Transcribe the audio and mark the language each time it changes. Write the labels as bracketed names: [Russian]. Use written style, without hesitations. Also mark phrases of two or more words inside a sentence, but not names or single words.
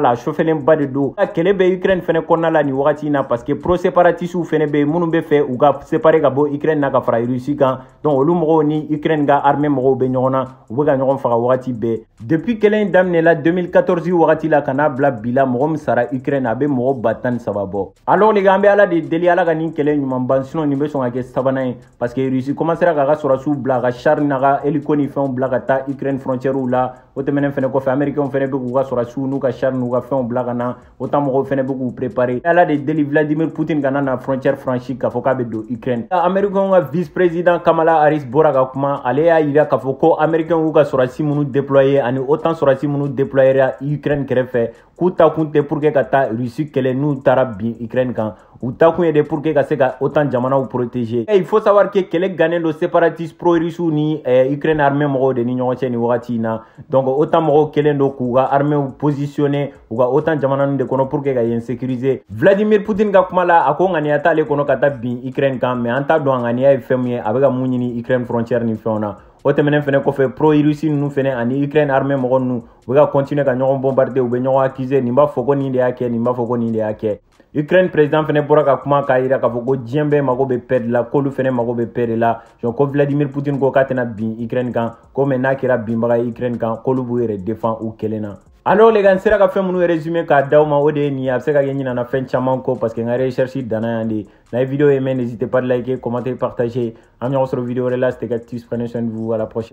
[Bambara] la a chauffelen ba de do kɛlɛ bɛ Ukraine fɛnɛ kɔnɔna la nin wagati in na [French] parce que pro séparatistes [Bambara] fɛnɛ bɛ minnu bɛ fɛ u ka séparer ka bɔ Ukraine na ka fara Russie kan donc olu mɔgɔw ni Ukraine ka armée mɔgɔw bɛ ɲɔgɔn na u bɛ ka ɲɔgɔn faga wagati bɛɛ depuis kɛlɛ in daminɛla 2014 wagati la ka n'a bila bi la mɔgɔ min sara Ukraine a bɛ mɔgɔ 13 bɔ [French] alors les gars [Bambara] an bɛ Ala de deli Ala ka nin kɛlɛ ɲuman ban sinon nin bɛ sɔn ka kɛ sabanan ye [French] parce que Russie commencera [Bambara] k'a ka sɔrɔsiw bila a ka char n'a ka hélico ni fɛnw bila ka taa Ukraine frontières la o tɛmɛnen fɛnɛ kɔfɛ américains fɛnɛ bɛ k'u ka sɔrɔsiw n'u ka char n'u ka fɛnw bila ka na OTAN mɔgɔw fɛnɛ bɛ k'u préparer Ala de deli Vladimir Poutine kana na [French] frontière franchie [Bambara] k'a fɔ k'a bɛ don Ukraine américains ka [French] vice président [Bambara] Kamala Harris bɔra ka kuma ale y'a yira k'a fɔ ko américains y'u ka sɔrɔsi minnu déployer ani OTAN sɔrɔsi minnu déployer Ukraine kɛrɛfɛ k'u ta kun tɛ pour que ka taa Russie kɛlɛ n'u taara bin Ukraine kan u ta kun ye de [French] pour que [Bambara] ka se ka OTAN jamanaw protéger [French] il faut savoir que [Bambara] kɛlɛ gannen do séparatiste pro-russiw ni Ukraine armée mɔgɔw de ni ɲɔgɔn cɛ nin wagati in na donc OTAN mɔgɔw kɛlen do k'u ka armée positionner u ka OTAN jamana ninnu de kɔnɔ [French] pour que [Bambara] ka yen sécuriser Vladimir Poutine ka kuma la a ko ŋaniya t'ale kɔnɔ ka taa bin Ukraine kan mais an t'a dɔn a ŋaniya ye fɛn min ye a bɛ ka mun ɲini Ukraine frontière ni fɛnw na o tɛmɛnen fɛnɛ kɔfɛ pro-Russie ninnu fɛnɛ ani Ukraine armée mɔgɔ ninnu u bɛ ka continuer ka ɲɔgɔn bombarder u bɛ ɲɔgɔn accuser nin b'a fɔ ko nin de y'a kɛ nin b'a fɔ ko nin de y'a kɛ Ukraine président fɛnɛ bɔra ka kuma k'a yira k'a fɔ ko diɲɛ bɛɛ mago bɛ [French] paix de la [Bambara] k'olu fɛnɛ mago bɛ [French] paix de la [Bambara] donc ko Vladimir Poutine ko k'a tɛna bin Ukraine kan ko mais n'a kɛra binbaga ye Ukraine kan k'olu b'u yɛrɛ défend u kelen na [French] alors les gars [Bambara] n sera ka fɛn minnu résumé k'a d'aw ma o de ye nin ye a bɛ se ka kɛ ɲinana fɛn caman kɔ [French] parce que [Bambara] n ka recherche danna yan de n'a ye [French] vidéo aimé n'hésitez pas de liker commenter partager [Bambara] an ɲɔgɔn sɔrɔ vidéo wɛrɛ la [French] c'était Active, prenez soin de vous à la prochaine